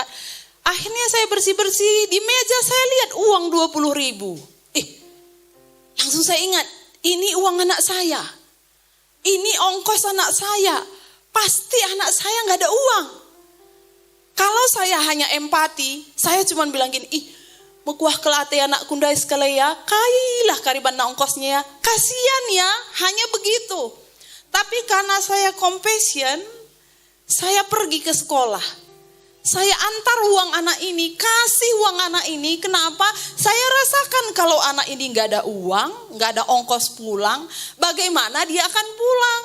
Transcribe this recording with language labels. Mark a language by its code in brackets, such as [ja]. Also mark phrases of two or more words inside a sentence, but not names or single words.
[id] Akhirnya saya bersih-bersih, di meja saya lihat uang 20.000. Langsung saya ingat, ini uang anak saya. Ini ongkos anak saya. Pasti anak saya gak ada uang. Kalau saya hanya empati, saya cuma bilang gini, mekuah kelate anak kundai sekali ya, kailah kariban na ongkosnya ya. Kasihan ya, hanya begitu. Tapi karena saya compassion, saya pergi ke sekolah. Saya antar uang anak ini, kasih uang anak ini. Kenapa? Saya rasakan kalau anak ini gak ada uang, gak ada ongkos pulang, bagaimana dia akan pulang?